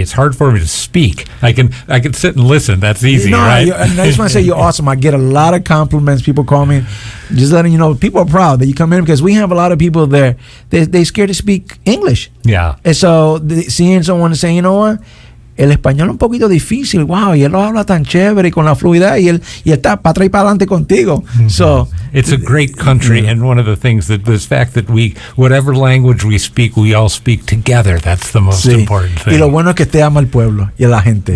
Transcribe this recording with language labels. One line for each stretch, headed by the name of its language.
English: It's hard for me to speak. I can sit and listen. That's easy, right? And I just want to say you're awesome. I get a lot of compliments. People call me, just letting you know. People are proud that you come in, because we have a lot of people there. They're scared to speak English. Yeah. And so seeing someone saying, you know what,
Spanish: el español es un poquito difícil, wow, y él lo habla tan chévere y con la fluidez, y él está para atrás y para adelante contigo. Mm-hmm.
English: So it's a great country, and one of the things that the fact that whatever language we speak, we all speak together. That's the most important thing.
Spanish: Y lo bueno es que usted ama al pueblo y a la gente.